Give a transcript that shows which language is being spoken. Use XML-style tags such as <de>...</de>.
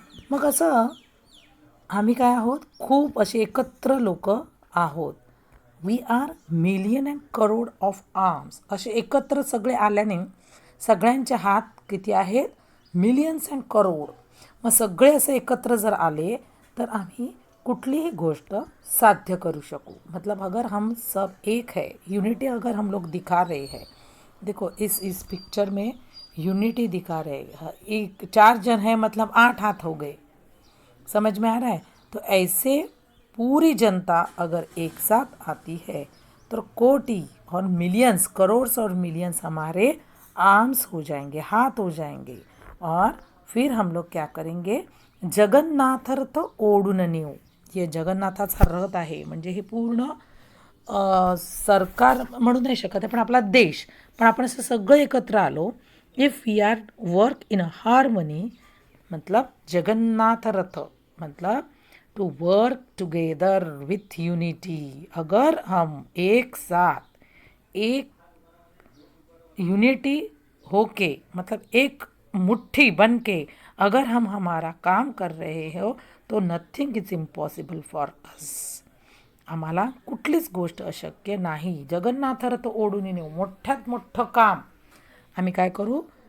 <mr>मग असं आम्ही काय आहोत? खूप असे एकत्र लोक आहोत.</mr> <en>We are million and crore of arms.</en> <mr>असे एकत्र सगळे आल्याने सगळ्यांचे हात किती आहेत?</mr> <en>Millions and crore.</en> <mr>मग सगळे असे एकत्र जर आले तर आम्ही कुठलीही गोष्ट साध्य करू शकू.</mr> <hi>मतलब अगर हम सब एक है, यूनिटी अगर हम लोग दिखा रहे हैं. देखो इस पिक्चर में यूनिटी दिखा रहे हैं. एक 4 जन है मतलब 8 हाथ हो गए. समझ में आ रहा है? तो ऐसे पूरी जनता अगर एक साथ आती है तो कोटि और मिलियंस, करोड्स और मिलियंस हमारे आर्म्स हो जाएंगे, हाथ हो जाएंगे. और फिर हम लोग क्या करेंगे?</hi> <mr>जगन्नाथ रथ ओढून नेऊ. हे जगन्नाथाचा रथ आहे म्हणजे हे पूर्ण सरकार म्हणू नाही शकत आहे, पण आपला देश. पण आपण असं सगळं एकत्र आलो.</mr> <en>If we are work in harmony, मतलब जगन्नाथ रथ मतलब to work together with unity.</en> <hi>अगर हम एक साथ एक यूनिटी होके, मतलब एक मुट्ठी बन के अगर हम हमारा काम कर रहे हो तो</hi> <en>Nothing is impossible for us.</en> <mr>आम्हाला कुठलीच गोष्ट अशक्य नाही. जगन्नाथ रथ ओढून नेऊ. मोठ्यात मोठं काम आम्ही काय करू?</mr>